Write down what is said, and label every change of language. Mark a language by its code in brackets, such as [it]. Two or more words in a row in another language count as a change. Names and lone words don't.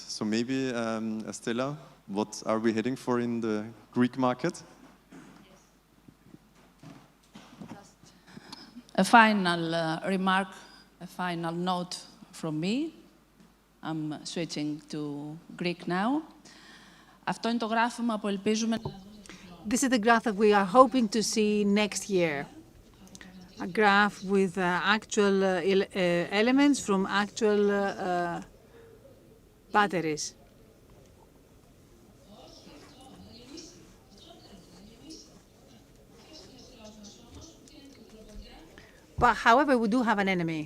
[en] So maybe, Stella, what are we heading for in the Greek market? A final remark, a final note from me. I'm switching to Greek now. [el] Αυτό είναι το γράφημα που ελπίζουμε. [en] This is the graph that we are hoping to see next year. A graph with actual elements from actual batteries. But however, we do have an enemy.